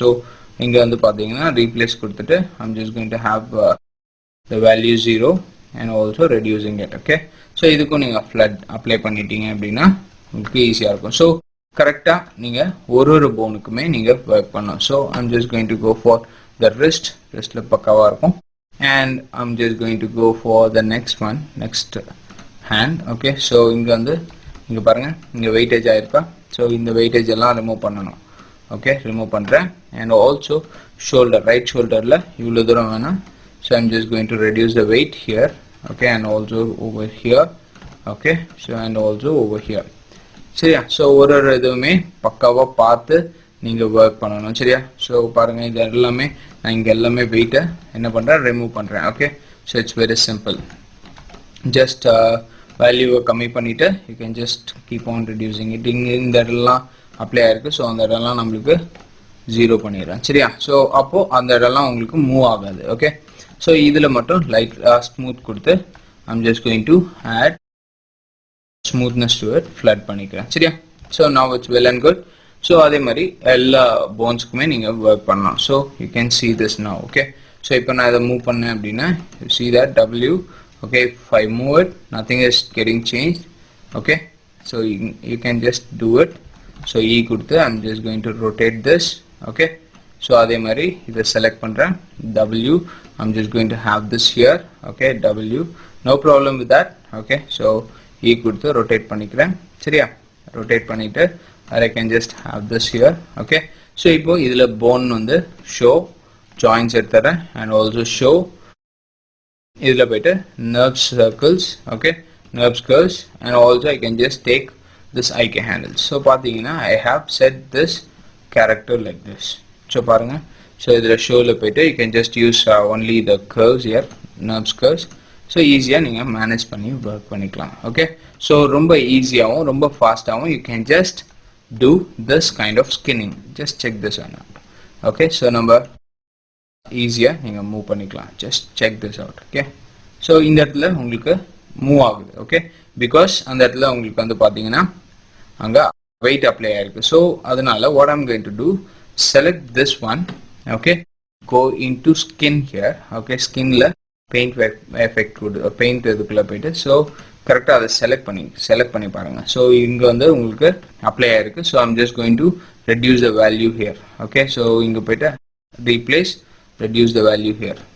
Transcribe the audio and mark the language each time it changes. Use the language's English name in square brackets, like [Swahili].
[English] so [Tamil] இங்கே வந்து பார்த்தீங்கன்னா ரீப்ளேஸ் கொடுத்துட்டு [English] I'm just going to have the value 0 and also reducing it. [Tamil] Okay, so இதுக்கும் நீங்கள் ஃப்ளட் அப்ளை பண்ணிட்டீங்க அப்படின்னா உங்களுக்கு ஈஸியாக இருக்கும். ஸோ கரெக்டாக நீங்கள் ஒரு போனுக்குமே நீங்கள் ஒர்க் பண்ணணும். [English] so I'm just going to go for the ரிஸ்ட்டில் [Tamil] பக்காவாக இருக்கும். [English] and I'm just going to go for the next next hand. [Tamil] okay, so இங்க வந்து இங்க பாருங்க, இங்க வெயிட்டேஜ் ஆயிருக்கா. ஸோ இந்த வெயிட்டேஜ் எல்லாம் ரிமூவ் பண்ணணும். ஓகே, ரிமூவ் பண்ணுறேன். [English] and also shoulder, [Tamil] right shoulderல இவ்வளோ தூரம் வேணாம். [English] so I'm just going to reduce the weight here. okay, and also over here. okay, so and also over here. [Tamil] சரியா? ஸோ ஒரு இதுவுமே பக்காவாக பார்த்து நீங்கள் ஒர்க் பண்ணணும். சரியா? ஸோ பாருங்கள், இது எல்லாமே நான் இங்கே எல்லாமே வெயிட்டை என்ன பண்ணுறேன், ரிமூவ் பண்ணுறேன். [English] Okay, so it's very simple. Just [Tamil] வேல்யூவை கம்மி பண்ணிவிட்டு [English] You can just keep on reducing it. [Tamil] இங்கே இந்த இடம்லாம் அப்ளை ஆகிருக்கு. ஸோ அந்த இடம்லாம் நம்மளுக்கு 0 பண்ணிடுறேன். சரியா? ஸோ அப்போது அந்த இடம்லாம் உங்களுக்கு மூவ் ஆகாது. ஓகே, ஸோ இதில் மட்டும் லைட்டாக ஸ்மூத் கொடுத்து [English] I'm just going to add smoothness to it, [Tamil] flood பண்ணிக்கிறேன். சரியா? [English] So now it's well and good. [Tamil] So அதே மாதிரி எல்லா போன்ஸுக்குமே நீங்கள் ஒர்க் பண்ணலாம். [English] So you can see this now. Okay, so [Tamil] இப்போ நான் இதை மூவ் பண்ணேன் அப்படின்னா [English] You see that W. Okay, if I move it, nothing is getting changed. okay, so you can just do it. so E கொடுத்து I'm just going to rotate this. [Tamil] okay, so அதே மாதிரி இதை select பண்ணுறேன். [English] W, I'm just going to have this here. okay, W, no problem with that. [Tamil] okay, so E கொடுத்து rotate பண்ணிக்கிறேன். சரியா? rotate பண்ணிட்டு [English] I can just have this here. [Tamil] okay, so இப்போ இதில் bone வந்து show joints எடுத்துறேன் [English] and also show [Tamil] இதில் போயிட்டு nerve circles. [English] okay, nerve curves and also I can just take this IK handles. so பார்த்தீங்கன்னா I have set this character like this. so பாருங்க, so [Tamil] இதில் showல போயிட்டு [English] you can just use only the curves here, nerve curves. [Tamil] so ஈஸியாக நீங்கள் manage பண்ணி work பண்ணிக்கலாம். [English] okay, so [Tamil] ரொம்ப ஈஸியாகவும் ரொம்ப ஃபாஸ்ட்டாகவும் [English] you can just do this kind of skinning. just check this one out. [Tamil] okay, so நம்ம ஈஸியாக நீங்கள் மூவ் பண்ணிக்கலாம். [English] just check this out. [Tamil] okay, so இந்த இடத்துல உங்களுக்கு மூவ் ஆகுது. okay, because அந்த இடத்துல உங்களுக்கு வந்து பார்த்தீங்கன்னா அங்கே weight அப்ளை ஆயிருக்கு. [English] So அதனால what I'm going to do, select this one. okay, go into skin here. [Tamil] okay, skinல paint effect paint இதுக்குள்ளே போயிட்டு ஸோ கரெக்டாக அதை செலக்ட் பண்ணி பாருங்கள். ஸோ இங்கே வந்து உங்களுக்கு அப்ளை ஆயிருக்கு. So [English] I'm just going to reduce the value here. Okay, so இங்கே போய்ட்டு replace reduce the value here.